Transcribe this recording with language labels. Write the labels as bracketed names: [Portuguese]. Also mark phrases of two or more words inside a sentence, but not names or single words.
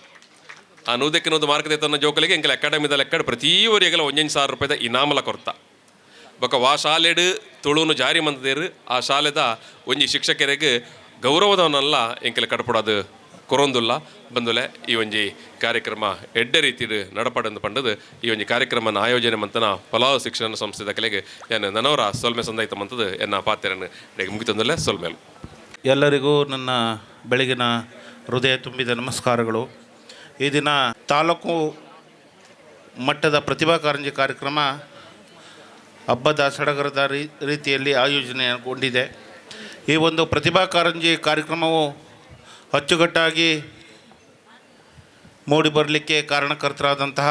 [Tulu] ಆ 100 ಮಾರ್ಕ್ ತನ್ನ ಜೋಕುಲೆಗೆ ಎಂಕಲ್ ಅಕಾಡೆಮಿದ ಲೆಕ್ಕಡ್ ಪ್ರತಿ ಊರಿಗೆಲ್ಲ 1,000 ರೂಪಾಯಿದ ಇನಾಮಲ ಕೊರ್ತ ಬೊಕ್ಕ ವಾ ಶಾಲೆಡ್ ತುಳುನು ಜಾರಿ ಮಂತದೇರು ಆ ಶಾಲೆದ ಒಂಜಿ ಶಿಕ್ಷಕರಿಗೆ ಗೌರವದವನ್ನೆಲ್ಲ ಎಂಕಲ್ ಕಡ್ಪಡೋದು ಕೊರೊಂದುಲ್ಲ ಬಂದುಲೆ ಈ ಒಂಜಿ ಕಾರ್ಯಕ್ರಮ ಎಡ್ಡೆ ರೀತಿಡು ನಡಪಡಂದು ಪಂಡದು ಈ ಒಂಜಿ ಕಾರ್ಯಕ್ರಮನ ಆಯೋಜನೆ ಮಂತನ ಪಲಾವ್ ಶಿಕ್ಷಣ ಸಂಸ್ಥೆದ ಕಲೆಗೆ ಏನು ನನವರ ಸೊಲ್ಮೆ ಸಂದಾಯಿತ ಮಂತದ್ದು ಎನ್ನ ಪಾತ್ರೆಯನ್ನು ಮುಗಿತಂದಲ್ಲೇ ಸೊಲ್ಮೇಲು. [Kannada] ಎಲ್ಲರಿಗೂ ನನ್ನ ಬೆಳಗಿನ ಹೃದಯ ತುಂಬಿದ ನಮಸ್ಕಾರಗಳು. ಈ ದಿನ ತಾಲೂಕು ಮಟ್ಟದ ಪ್ರತಿಭಾ ಕಾರಂಜಿ ಕಾರ್ಯಕ್ರಮ ಹಬ್ಬದ ಸಡಗರದ ರೀತಿಯಲ್ಲಿ ಆಯೋಜನೆಗೊಂಡಿದೆ. ಈ ಒಂದು ಪ್ರತಿಭಾ ಕಾರಂಜಿ ಕಾರ್ಯಕ್ರಮವು ಅಚ್ಚುಕಟ್ಟಾಗಿ ಮೂಡಿ ಬರಲಿಕ್ಕೆ ಕಾರಣಕರ್ತರಾದಂತಹ